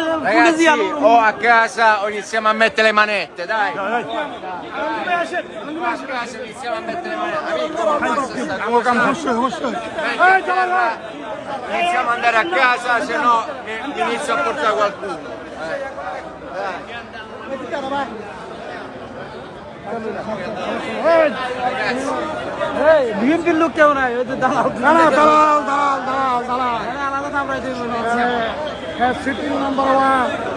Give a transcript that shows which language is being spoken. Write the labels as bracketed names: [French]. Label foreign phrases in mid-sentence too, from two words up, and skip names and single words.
[Italian] Ragazzi, o a casa o iniziamo a mettere le manette, dai. A casa iniziamo a mettere le manette. Iniziamo ad andare a casa, se no inizio a portare qualcuno. [Bangla] বিএনপির লোক কেউ নাই ওই যে দালাল [English] Sitting number 1.